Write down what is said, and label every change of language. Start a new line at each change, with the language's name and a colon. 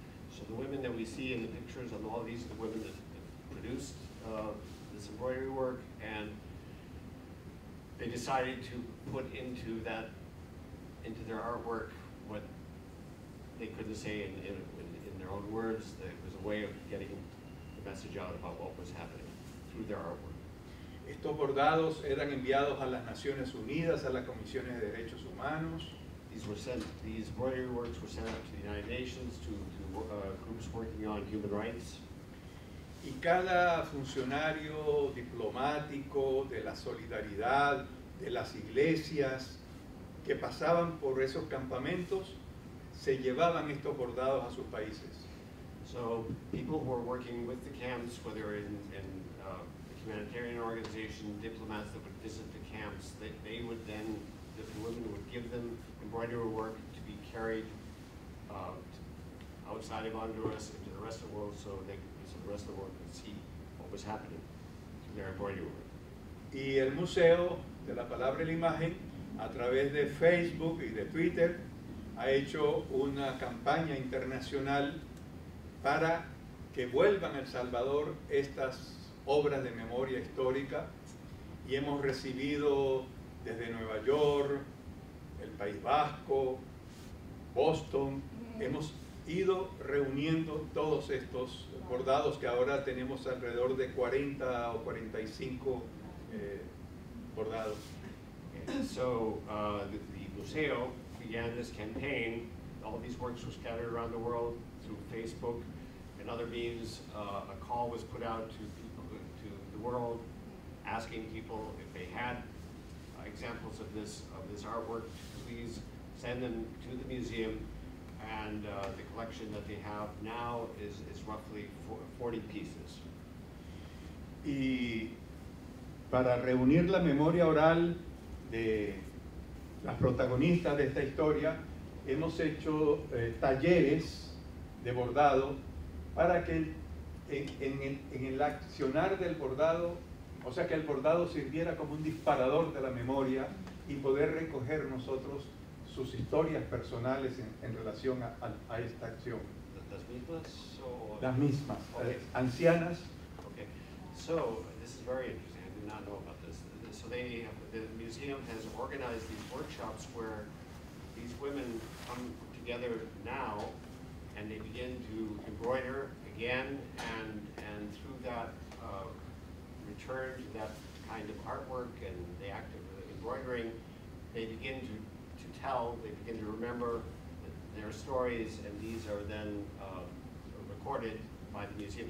English: So the women that we see in the pictures, and all these are the women that produced this embroidery work, and they decided to put into their artwork what they couldn't say in their own words. It was a way of getting the message out about what was happening through their artwork.
Spanish: Estos bordados eran enviados a las Naciones Unidas, a las Comisiones de Derechos Humanos.
English: These embroidery works were sent out to the United Nations, to groups working on human rights.
Spanish: Y cada funcionario diplomático de la solidaridad, de las iglesias que pasaban por esos campamentos, se llevaban estos bordados a sus países.
English: So people who were working with the camps, whether in the humanitarian organization, diplomats that would visit the camps, they would then, the women would give them embroidery work to be carried outside of Honduras into the rest of the world, so the rest of the world could see what was happening through their embroidery work.
Spanish: Y el Museo de la Palabra y la Imagen, a través de Facebook y de Twitter, ha hecho una campaña internacional para que vuelvan a El Salvador estas obras de memoria histórica, y hemos recibido desde Nueva York, el País Vasco, Boston, hemos ido reuniendo todos estos bordados, que ahora tenemos alrededor de 40 o 45 bordados.
English: And so the Museo began this campaign. All these works were scattered around the world through Facebook and other means. A call was put out to people, to the world, asking people if they had examples of this artwork to please send them to the museum. And the collection that they have now is roughly 40 pieces.
Spanish: Y para reunir la memoria oral de las protagonistas de esta historia, hemos hecho talleres de bordado para que en el accionar del bordado, o sea, que el bordado sirviera como un disparador de la memoria y poder recoger nosotros sus historias personales en relación a esta acción. ¿Las mismas? O... Las mismas,
English: Okay.
Spanish: Ancianas.
English: Okay, so this is very interesting. I did not know about this. So the museum has organized these workshops where these women come together now, and they begin to embroider again, and through that return to that kind of artwork and the act of embroidering, they begin to tell, they begin to remember their stories, and these are then recorded by the museum.